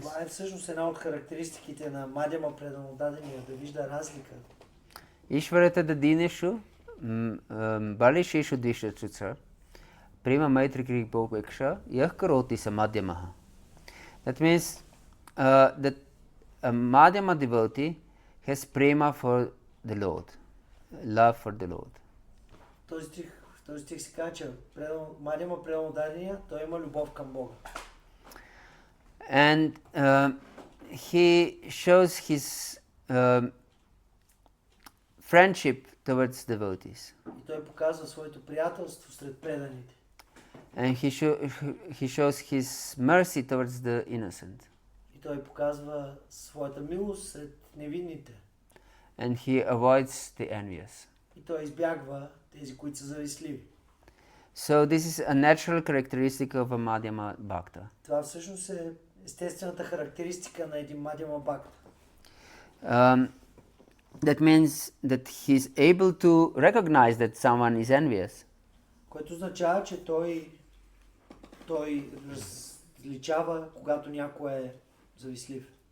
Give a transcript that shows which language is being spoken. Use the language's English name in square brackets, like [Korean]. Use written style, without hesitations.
[Bulgarian] Това е всъщност една от характеристиките на Мадяма преданодадения, да вижда разлика. [Sanskrit] Ишварата-дадинешу балишешу дишачуца прима майтри крипопекша ях кароти са Madhyamaha. [English] That means that a Madhyama devotee has prema for the Lord, love for the Lord. [Bulgarian] В този стих се казва, че Мадяма преданодадения, той има любов към Бога. [English] And he shows his friendship towards devotees. [Bulgarian] И той показва своето приятелство сред преданите. [English] And he shows his mercy towards the innocent. [Bulgarian] И той показва своята милост сред невинните. [English] And he avoids the envious. [Bulgarian] И той избягва тези, които са завистливи. [English] So this is a natural characteristic of a Madhyama Bhakta. [Bulgarian] Това всъщност е естествената характеристика на един Мадяма Бхакта. [English] That means that he is able to recognize that someone is envious. [Bulgarian] Което означава, че той различава, когато някой е завистлив.